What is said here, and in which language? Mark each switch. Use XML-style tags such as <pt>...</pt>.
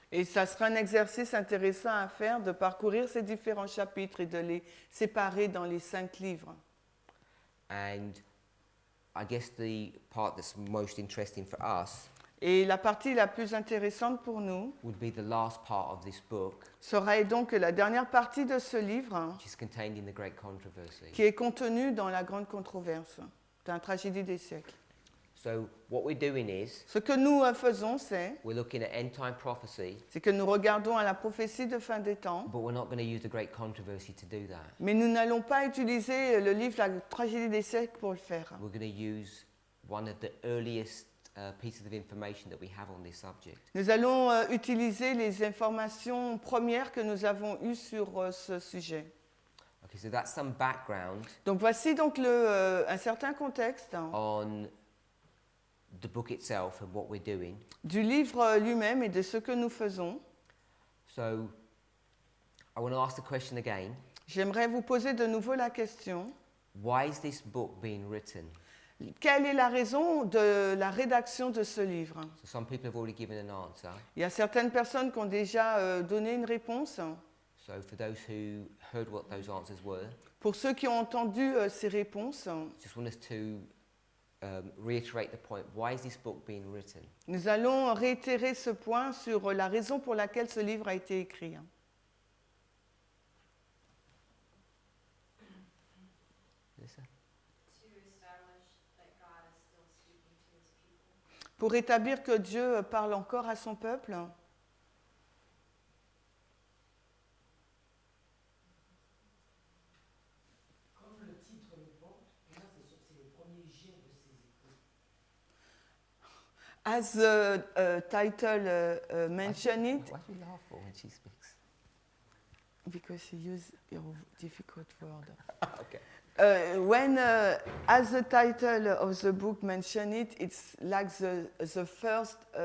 <fr>et ça sera un exercice intéressant à faire, de parcourir ces différents chapitres et de les séparer dans les 5 livres.</fr> <en>And I guess the part that's most interesting for us</en> <fr>Et la partie la plus intéressante pour nous</fr> <en>would be the last part of this book,</en> <fr>sera donc la dernière partie de ce livre</fr> <en>which is contained in the Great Controversy.</en> <fr>qui est contenue dans la grande controverse, dans la tragédie des siècles.</fr> <en>So what we're doing is</en> <fr>Ce que nous faisons, c'est</fr> <en>we're looking at end-time prophecy,</en> <fr>que nous regardons à la prophétie de fin des temps,</fr> <en>but we're not going to use the Great Controversy to do that.</en> <fr>mais nous n'allons pas utiliser le livre La tragédie des siècles pour le faire.</fr> <en>We're going to use one of the earliest pieces of information that we have on this subject.</en> <fr>Nous allons utiliser les informations premières que nous avons eues sur ce sujet.</fr> <en>Okay, so that's some background</en> <fr>Donc voici donc un certain contexte</fr> <en>on the book itself and what we're doing.</en> <fr>du livre lui-même et de ce que nous faisons.</fr> <en>So I want to ask the question again.</en> <fr>J'aimerais vous poser de nouveau la question.</fr> <en>Why is this book being written?</en> <fr>Quelle est la raison de la rédaction de ce livre?</fr> <en>So some people have already given an answer.</en> <fr>Il y a certaines personnes qui ont déjà donné une réponse.</fr> <en>So for those who heard what those answers were,</en> <fr>Pour ceux qui ont entendu ces réponses,</fr> <en>just want us to reiterate the point. Why is this book being written?</en> <fr>nous allons réitérer ce point sur la raison pour laquelle ce livre a été écrit.</fr> <en>Melissa? To establish that God is still speaking to his people.</en> <fr>Pour établir que Dieu parle encore à son peuple. Comme le titre le porte, là c'est le premier jet de ses écrits.</fr> <en>As the title mentioned it, Why do you laugh for when she speaks? because he used a difficult word. Okay. When, as the title of the book mentioned it, it's like the first</en>